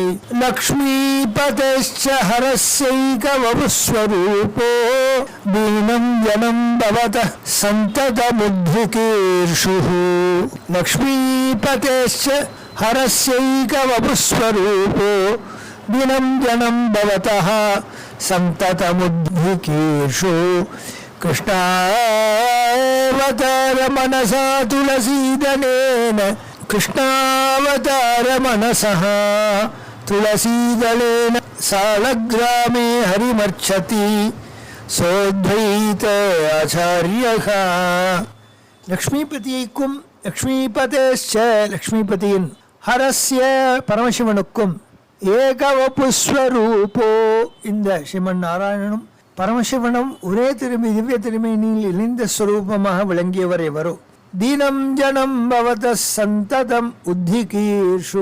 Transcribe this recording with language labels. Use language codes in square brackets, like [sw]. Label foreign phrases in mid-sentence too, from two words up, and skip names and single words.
[sa] लक्ष्मीपतेश्च हरस्यैक वपुस्वरूपो दीनं जनं भवतः सन्ततमुद्विकीर्षुः. लक्ष्मीपतेश्च हरस्यैक वपुस्वरूपो दिनं जनं भवतः संततमुद्विकीर्षु. कृष्णावतार मनसा तुलसीदलेन कृष्णावतार मनसः तुलसीदलेन सालग्रामे हरिमर्चति सोद्वैत आचार्यः. [ta] லக்ஷ்மிபதியைக்கும் லக்ஷ்மிபதேச்ச லக்ஷ்மிபதியின் ஹரஸ்ய பரமசிவனுக்கும் ஏகவபுஸ்வரூபோ, இந்த ஸ்ரீமன் நாராயணனும் பரமசிவனும் ஒரே திவ்ய திருமேனியில் இணைந்த ஸ்வரூபமாக விளங்கியவர் எவரோ [sa] दीनं जनं भवत सन्ततम् उद्विकीर्षु.